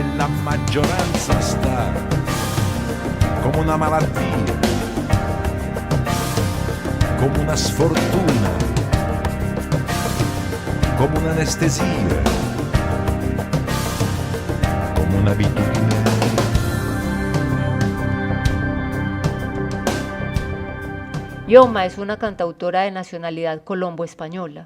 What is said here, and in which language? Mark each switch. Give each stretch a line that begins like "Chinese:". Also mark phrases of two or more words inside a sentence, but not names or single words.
Italian: La maggioranza sta come una malattia, come una sfortuna, come un'anestesia, un'abitudine.
Spanish: Yoma es una cantautora de nacionalidad colombo-española.